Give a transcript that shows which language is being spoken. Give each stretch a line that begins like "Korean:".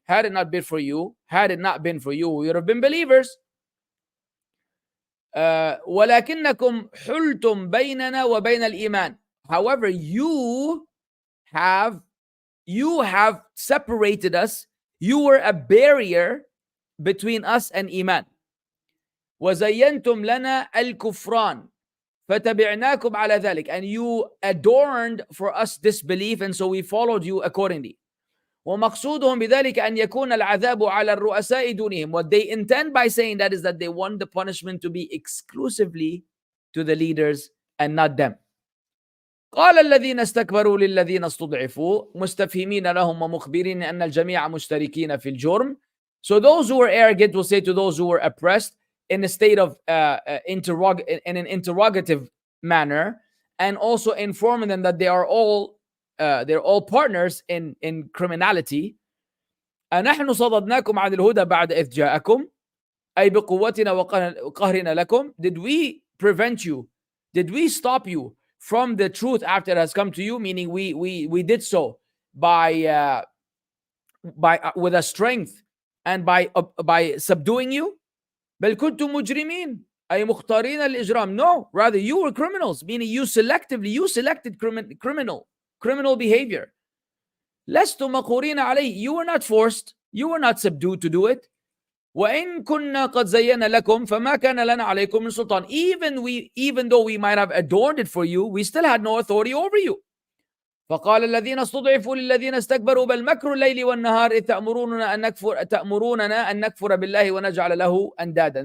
English: Had it not been for you, we would have been believers.
Arabic: ولكنكم حلتم بيننا وبين الإيمان.
English: However, you have separated us. You were a barrier between us and Iman.
Arabic: وزينتم لنا الكفران فتبعناكم على ذلك.
English: And you adorned for us disbelief, and so we followed you accordingly.
Arabic: ومقصودهم بذلك أن يكون العذاب على الرؤساء دونهم.
English: What they intend by saying that is that they want the punishment to be exclusively to the leaders and not them.
Arabic: قال الذين استكبروا للذين استضعفوا مستفهمين لهم ومخبرين أن الجميع مشتركين في الجرم.
English: So those who were arrogant will say to those who were oppressed, in a state of in an interrogative manner, and also informing them that they're all partners in criminality.
Arabic: أنحن صددناكم عن الهدى بعد إذ جاءكم أي بقوتنا وقهرنا لكم.
English: Did we prevent you? Did we stop you from the truth after it has come to you? Meaning we did so by with a strength and by subduing you.
Arabic: بل كنتم مجرمين أي مختارين الإجرام.
English: No, rather you were criminals, meaning you selected criminal behavior.
Arabic: لستم مقهورين عليه.
English: You were not forced, you were not subdued to do it.
Arabic: وإن كنا قد زينا لكم فما كان لنا عليكم من سلطان.
English: Even though we might have adorned it for you, we still had no authority over you.
Arabic: فقال الذين استضعفوا للذين استكبروا بل مكر الليل والنهار إذ تأمروننا أن نكفر بالله ونجعل له أندادا.